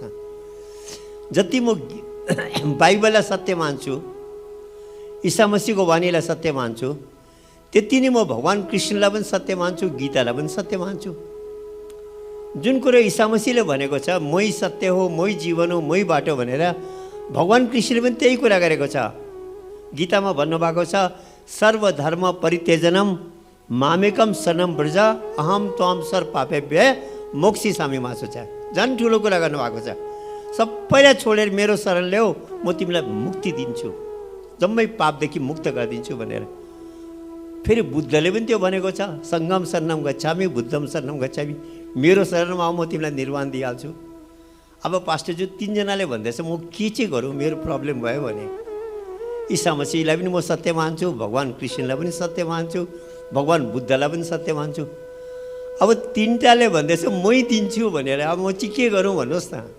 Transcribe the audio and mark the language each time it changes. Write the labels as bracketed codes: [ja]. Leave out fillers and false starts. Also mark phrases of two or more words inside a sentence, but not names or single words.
[ne] जति म बाइबललाई सत्य मान्छु, ईसा मसीहको वाणीलाई सत्य मान्छु, त्यति नै म भगवान् कृष्णलाई पनि सत्य मान्छु, गीतालाई पनि सत्य मान्छु। जुन कुरो ईसा मसीहले भनेको छ, मै सत्य हो, मै जीवन हो, मै बाटो भनेर, भगवान् कृष्णले पनि त्यही कुरा गरेको छ। गीतामा भन्नुभएको छ, [sa] सर्वधर्म परित्यजनम मामेकम शरणम व्रज अहम त्वाम सर्व पापेभ्य मोक्षिसामि मा शुचि। [ne] झन् ठुलो कुरा गर्नुभएको छ। सबैलाई छोडेर मेरो शरण ल्याऊ, म तिमीलाई मुक्ति दिन्छु, जम्मै पापदेखि मुक्त गरिदिन्छु भनेर। फेरि बुद्धले पनि त्यो भनेको छ, [pi] सङ्गम शरणम गच्छामि बुद्धम शरणम गच्छामि, [ne] मेरो शरणमा आऊ, म तिमीलाई निर्वाण दिइहाल्छु। अब पास्टरज्यू तिनजनाले भन्दैछ, म के चाहिँ गरौँ, मेरो प्रब्लम भयो भने। ईसा मसीहलाई पनि म सत्य मान्छु, भगवान् कृष्णलाई पनि सत्य मान्छु, भगवान् बुद्धलाई पनि सत्य मान्छु। अब तिनवटाले भन्दैछ मै दिन्छु भनेर, अब म चाहिँ के गरौँ भन्नुहोस् न।